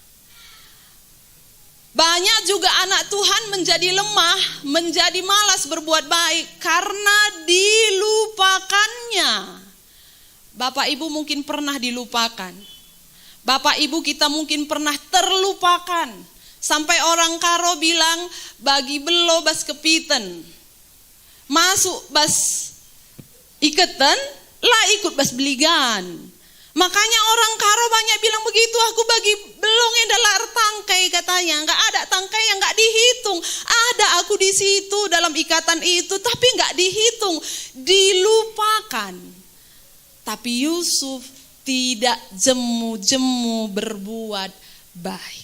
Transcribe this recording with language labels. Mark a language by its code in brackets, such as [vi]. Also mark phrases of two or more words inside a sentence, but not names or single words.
[id] Banyak juga anak Tuhan menjadi lemah, menjadi malas berbuat baik karena dilupakannya. Bapak Ibu mungkin pernah dilupakan. Bapak Ibu kita mungkin pernah terlupakan. Sampai orang Karo bilang, [btx] bagi belo bas kepiten. Masuk bas iketan, lah ikut bas beligan. [id] Makanya orang Karo banyak bilang begitu, aku bagi belongnya dalam tangkai katanya. Enggak ada tangkai yang enggak dihitung. Ada aku di situ dalam ikatan itu, tapi enggak dihitung, dilupakan. Tapi Yusuf tidak jemu-jemu berbuat baik.